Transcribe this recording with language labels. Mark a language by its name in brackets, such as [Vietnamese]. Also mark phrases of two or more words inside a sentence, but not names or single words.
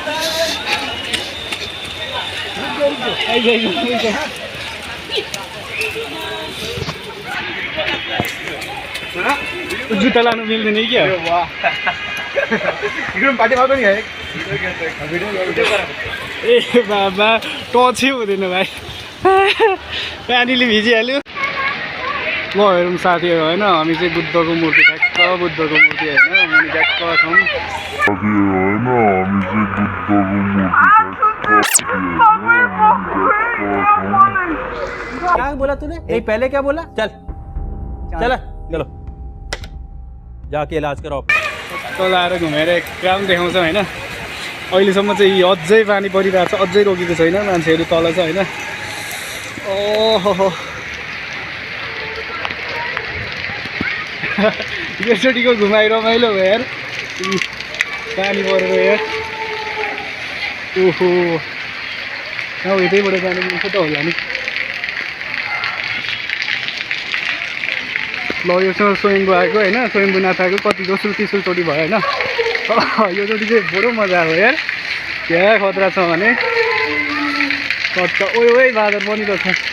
[Nepali] जुत्ता लानु मिल्दैन क्या ए बाबा टचै हुँदैन भाइ पानीले भिजिहाल्यो ल हेरौँ साथीहरू होइन हामी चाहिँ बुद्धको मूर्ति ठ्याक्क बुद्धको मूर्ति होइन मुनि ठ्याक्क छौँ [Hindi] क्या बोला तूने यही पहले क्या बोला चल चल चलो जाके इलाज करो [Nepali] तल आएर घुमेर एक काम देखाउँछ होइन अहिलेसम्म चाहिँ अझै पानी परिरहेको छ अझै रोकेको छैन मान्छेहरू तल छ होइन ओहो एकचोटिको घुमाइ रमाइलो भयो यार पानी परेर यार ओहो यतैबाट जानु मिल्छ त होला नि ल योसँग स्वयम्भू आएको होइन स्वयम्भू नाथ आएको कति दोस्रो तेस्रो चोटि भयो होइन यो चोटि चाहिँ बडो मजा आयो यार क्या खतरा छ भने ओइ बादर पनि रहेछ